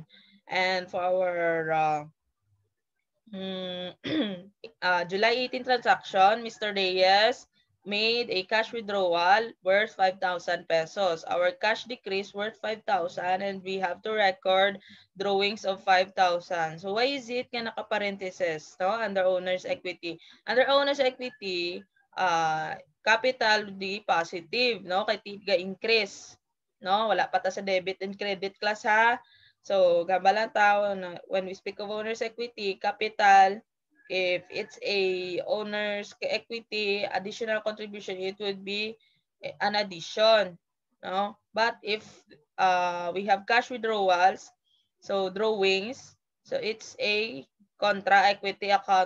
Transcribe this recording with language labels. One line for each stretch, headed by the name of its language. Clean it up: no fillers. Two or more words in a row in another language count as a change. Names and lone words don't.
English: And for our July 18 transaction, Mr. Reyes made a cash withdrawal worth 5,000 pesos. Our cash decrease worth 5,000 and we have to record drawings of 5,000. So why is it nga naka-parentheses, no? Under owner's equity. Under owner's equity, capital di positive, no?
Hiligaynon: Kay tiga increase, no? Wala pa ta sa
English: debit and credit class
Hiligaynon: ha.
English: So,
Hiligaynon: gabalang tao na
English: when we speak of owner's equity, capital, if it's a owner's equity additional contribution, it would be an addition, no? But if we have cash withdrawals, so drawings, so it's a contra equity account.